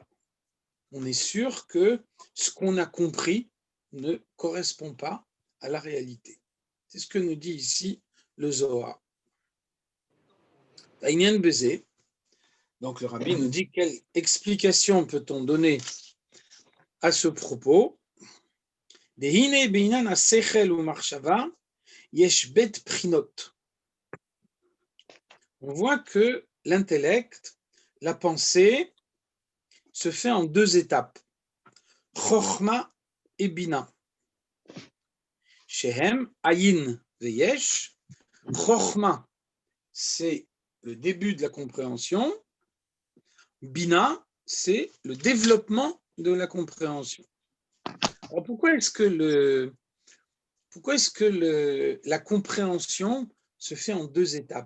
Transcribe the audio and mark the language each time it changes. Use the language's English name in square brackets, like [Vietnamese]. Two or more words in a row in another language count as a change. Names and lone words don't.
[French] On est sûr que ce qu'on a compris ne correspond pas à la réalité. C'est ce que nous dit ici le Zohar. [Hebrew] עניין בזה, [French] donc le rabbi nous dit quelle explication peut-on donner à ce propos. [Hebrew] דהיינו בינן השכל והמחשבה יש ב׳ פרינות. [French] On voit que l'intellect, la pensée, se fait en deux étapes, Chochma et Bina. [Hebrew] שהם, אין ויש. [French] Chochma, c'est le début de la compréhension. Bina, c'est le développement de la compréhension. Alors pourquoi est-ce que la compréhension se fait en deux étapes?